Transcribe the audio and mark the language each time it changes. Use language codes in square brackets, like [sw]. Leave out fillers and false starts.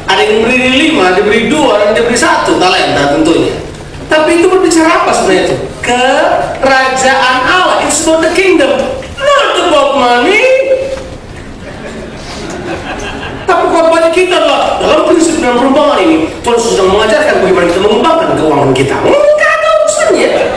[id] Ada yang diberi 5, diberi 2, dan diberi 1 talenta tentunya. Tapi itu berbicara apa sebenarnya itu? Kerajaan Allah. [en] It's about the kingdom, not about money. [id] Tapi khotbahnya kita adalah dalam prinsip dan perumpamaan ini Tuhan sedang mengajarkan bagaimana kita mengembangkan keuangan kita. Enggak ada urusannya.